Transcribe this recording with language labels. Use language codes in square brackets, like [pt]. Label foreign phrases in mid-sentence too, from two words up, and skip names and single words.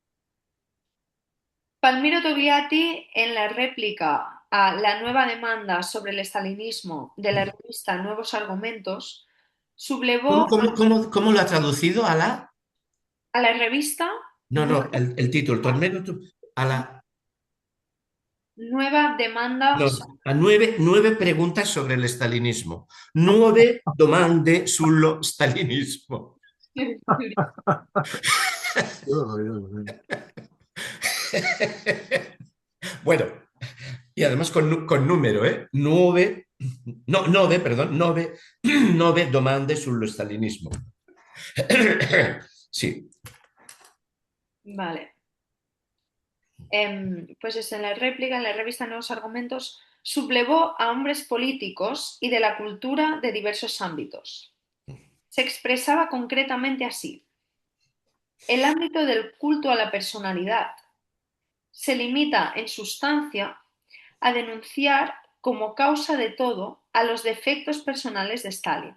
[es] Palmiro Togliatti, en la réplica a la nueva demanda sobre el estalinismo de la revista Nuevos Argumentos, ¿Cómo, sublevó cómo lo ha traducido a la? a la revista No, el título, a la, Nueva Demanda no, a nueve preguntas sobre el stalinismo. [it] Nueve domande sullo stalinismo. [es] Bueno, y además con número, ¿eh? [it] Nueve domande sullo stalinismo. [es] Sí. Vale. Pues es en la réplica, en la revista Nuevos Argumentos, sublevó a hombres políticos y de la cultura de diversos ámbitos. Se expresaba concretamente así. El ámbito del culto a la personalidad se limita en sustancia a denunciar como causa de todo a los defectos personales de Stalin.